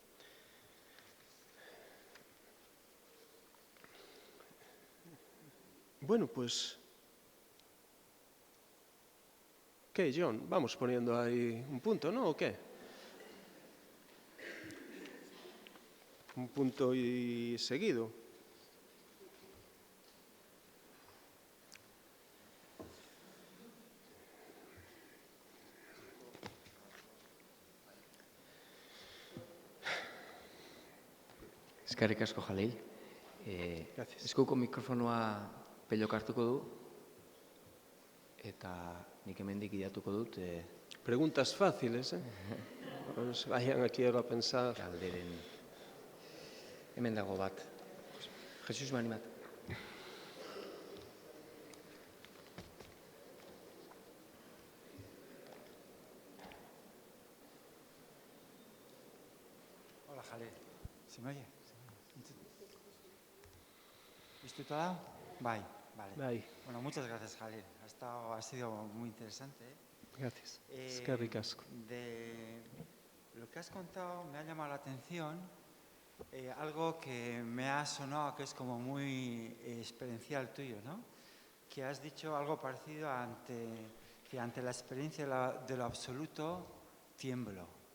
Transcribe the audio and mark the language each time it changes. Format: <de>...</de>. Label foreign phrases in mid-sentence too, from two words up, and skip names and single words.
<es>Bueno, pues, ¿qué, John? Vamos poniendo ahí un punto, ¿no? ¿O qué? Un punto y seguido.</es> <eu>Eskerrik asko, Jalil.</eu> <es>Gracias.</es> <eu>Eskuko mikrofonoa Pellok hartuko du, eta nik hemendik idatuko dut</eu> <es>Preguntas fáciles, ¿eh? No se vayan aquí ahora a pensar.</es> <eu>galderen. Hemen dago bat. Jesus Manimat.</eu> <es>Hola, Jalil. ¿Se me oye? ¿Listo todo? Vale.</es> <eu>Bai,</eu> <es>Bueno, muchas gracias, Jalil. Ha sido muy interesante. gracias.</es> <eu>Eskerrik asko.</eu> <es>De lo que has contado me ha llamado la atención algo que me ha sonado que es como muy experiencial tuyo, ¿no? Que has dicho algo parecido que ante la experiencia de lo absoluto tiemblo.</es>